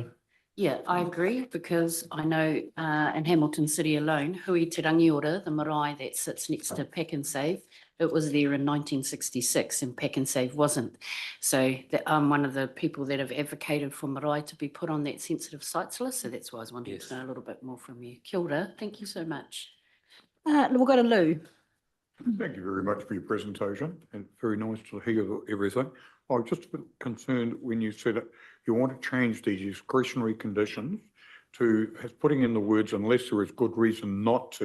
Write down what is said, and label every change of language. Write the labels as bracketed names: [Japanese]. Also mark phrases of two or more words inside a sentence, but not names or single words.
[English] Yeah, I agree, because I know in Hamilton City alone, Hui Te Rangiora, the marae that sits next to Pack and Save, it was there in 1966 and Pack and Save wasn't. So I'm one of the people that have advocated for marae to be put on that sensitive sites list. So that's why I was wanting to know a little bit more from you. [Māori] Kia ora, [English] thank you so much. We'll go to Lou. Thank you very much for your presentation, and very nice to hear everything. I was just a bit concerned when you said it, you want to change these discretionary conditions to putting in the words unless there is good reason not to.